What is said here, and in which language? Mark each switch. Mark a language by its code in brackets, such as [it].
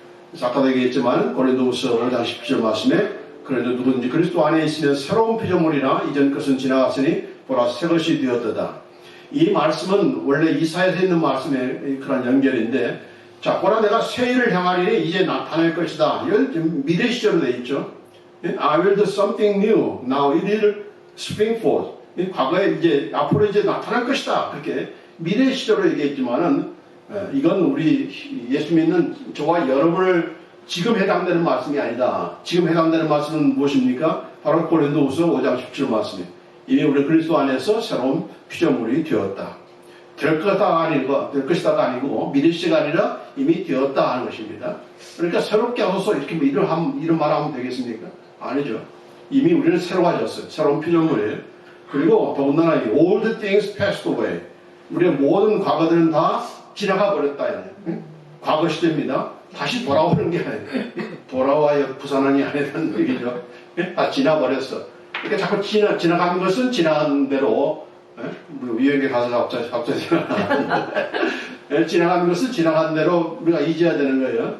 [ko] 그래서 아까도 얘기했지만 고린도후서 5장 10절 말씀에 그래도 누구든지 그리스도 안에 있으면 새로운 피조물이나 이전 것은 지나갔으니 보라 새 것이 되었도다. 이 말씀은 원래 이사야서 있는 말씀의 그런 연결인데 자 보라 내가 새 일을 향하리니 이제 나타날 것이다. 이건 미래 시제로 되어 있죠. [en] I will do something new. Now it will spring forth. [ko] 과거에 이제 앞으로 이제 나타날 것이다. 그렇게 미래 시제로 얘기했지만은 이건 우리 예수 믿는 저와 여러분을 지금 해당되는 말씀이 아니다. 지금 해당되는 말씀은 무엇입니까? 바로 고린도후서 5장 17절 말씀이에요. 이미 우리 그리스도 안에서 새로운 피조물이 되었다. 될 것이다가 아니고 미래 시제가 아니라 이미 되었다 하는 것입니다. 그러니까 새롭게 하소서 이렇게 이런 말하면 되겠습니까? 아니죠. 이미 우리는 새로워졌어요. 새로운 피조물이에요. 그리고 더군다나 이 [en] old things passed away. [ko] 우리의 모든 과거들은 다 지나가 버렸다. 과거 시대입니다. 다시 돌아오는 게 아니에요. 돌아와야 부산항이 아니라는 얘기죠. 다 지나버렸어. 그러니까 자꾸 지나가는 것은 지나간 대로 유역에 가서 갑자기 생각나는데 지나가는 것은 지나간 대로 우리가 잊어야 되는 거예요.